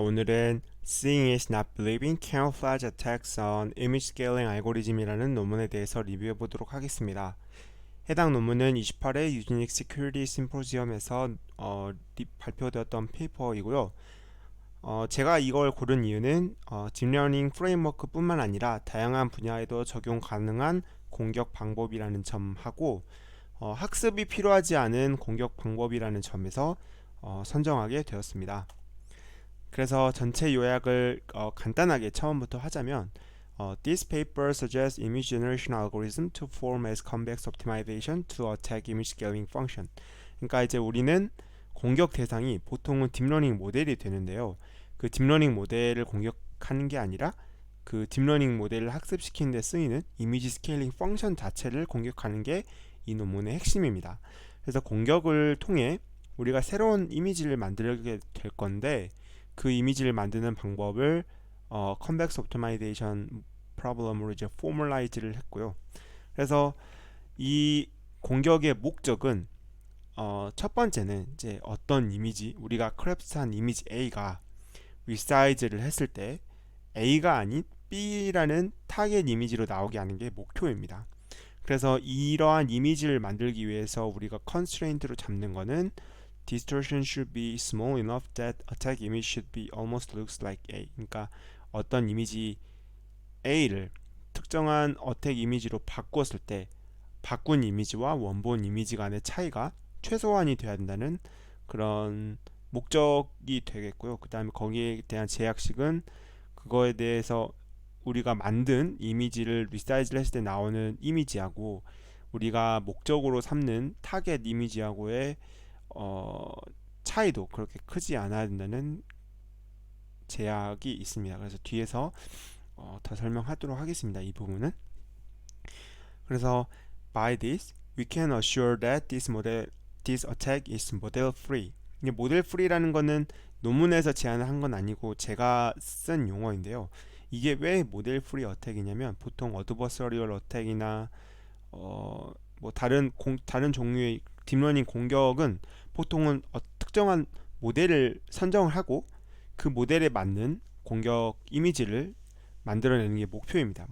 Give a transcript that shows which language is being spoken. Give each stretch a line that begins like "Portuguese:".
Korean: 오늘은 Seeing is not believing camouflage attacks on image scaling algorithm이라는 논문에 대해서 리뷰해 보도록 하겠습니다. 해당 논문은 28회 유니닉 시큐리티 심포지엄에서 발표되었던 페이퍼이고요. 제가 이걸 고른 이유는 딥러닝 프레임워크 뿐만 아니라 다양한 분야에도 적용 가능한 공격 방법이라는 점하고 학습이 필요하지 않은 공격 방법이라는 점에서 선정하게 되었습니다. 그래서 전체 요약을 간단하게 처음부터 하자면
English: This paper suggests image generation algorithm to form as convex optimization to attack image scaling function.
Korean: 그러니까 이제 우리는 공격 대상이 보통은 딥러닝 모델이 되는데요. 그 딥러닝 모델을 공격하는 게 아니라 그 딥러닝 모델을 학습시키는 데 쓰이는 이미지 스케일링 펑션 자체를 공격하는 게 이 논문의 핵심입니다. 그래서 공격을 통해 우리가 새로운 이미지를 만들게 될 건데 그 이미지를 만드는 방법을 convex optimization problem으로 이제 formalize를 했고요. 그래서 이 공격의 목적은 첫 번째는 이제 어떤 이미지, 우리가 크래프트한 이미지 A가 resize를 했을 때 A가 아닌 B라는 타겟 이미지로 나오게 하는 게 목표입니다. 그래서 이러한 이미지를 만들기 위해서 우리가 constraint로 잡는 거는
English: distortion should be small enough that attack image should be almost looks like A.
Korean: 그러니까 어떤 이미지 A를 특정한 어택 이미지로 바꿨을 때 바꾼 이미지와 원본 이미지 간의 차이가 최소한이 돼야 된다는 그런 목적이 되겠고요. 그 다음에 거기에 대한 제약식은 그거에 대해서 우리가 만든 이미지를 리사이즈를 했을 때 나오는 이미지하고 우리가 목적으로 삼는 타겟 이미지하고의 차이도 그렇게 크지 않아야 된다는 제약이 있습니다. 그래서 뒤에서 더 설명하도록 하겠습니다. 이 부분은.
English: 그래서 by this we can assure that this attack is model free.
Korean: 이게 모델 프리라는 거는 논문에서 제안을 한 건 아니고 제가 쓴 용어인데요. 이게 왜 모델 프리 어택이냐면 보통 어드버서리얼 어택이나 뭐 다른 종류의 딥러닝 공격은 보통은 특정한 모델을 선정을 하고 그 모델에 맞는 공격 이미지를 만들어내는 게 목표입니다.